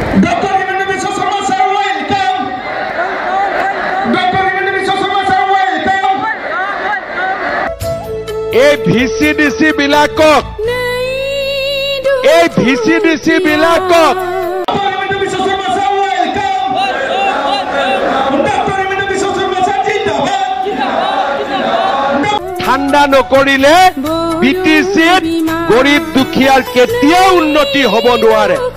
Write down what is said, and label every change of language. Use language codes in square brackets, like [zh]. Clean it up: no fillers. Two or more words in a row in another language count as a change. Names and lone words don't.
[en] Dr. Himanta Biswa Sarma sir, welcome. Dr. Himanta Biswa Sarma sir, welcome. [as] এই ভিসিডিসি বিলাকক ঠান্ডা নকৰিলে বিটিসিত গরিব দুখিয়ার কেতিয়াও উন্নতি হব নোৱাৰে